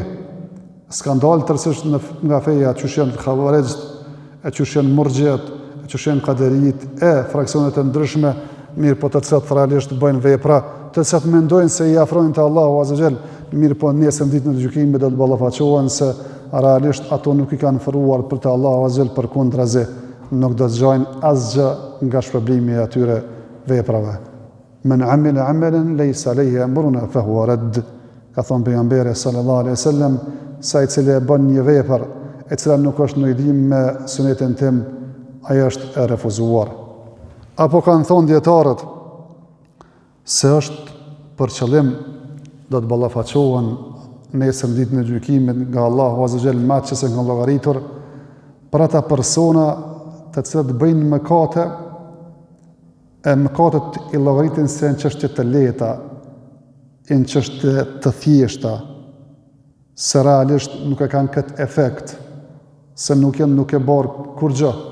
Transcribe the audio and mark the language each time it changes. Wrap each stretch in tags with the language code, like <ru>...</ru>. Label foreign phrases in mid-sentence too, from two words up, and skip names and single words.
<sq>S'kan dalë tërësisht nga feja, qysh janë Khawarijt, e qysh janë Murxhiat, e qysh janë Qaderit, e fraksionet e ndryshme, mirë po të cilat realisht bëjnë vepra, të cilat mendojnë se i afrojnë te Allahu</sq> <ar>عز وجل,</ar> <sq>mirë po nesër ditën e gjykimit do të ballafaqohen se realisht ato nuk i kanë ofruar për te Allahu</sq> <ar>عز وجل,</ar> <sq>përkundrazi nuk do të zgjojnë asgjë nga shpërblimi i atyre veprave.</sq> <ar>من عمل عملا ليس عليه أمرنا فهو رد.</ar> <sq>Ka thënë pejgamberi</sq> <ar>صلى الله عليه وسلم,</ar> <sq>sa i cili e bën një vepër e cila nuk është në lidhje me sunetin tim, ajo është e refuzuar. Apo kanë thonë dietarët se është për qëllim do të ballafaqohen nesër ditën e gjykimit nga Allahu</sq> <ar>عز وجل</ar> <sq>më që se nga llogaritur për ata persona të cilët bëjnë mëkate, e mëkatet i llogaritin se në çështje të lehta, në çështje të thjeshta, se realisht nuk e kanë këtë efekt, se nuk e bërë kur gjë.</sq>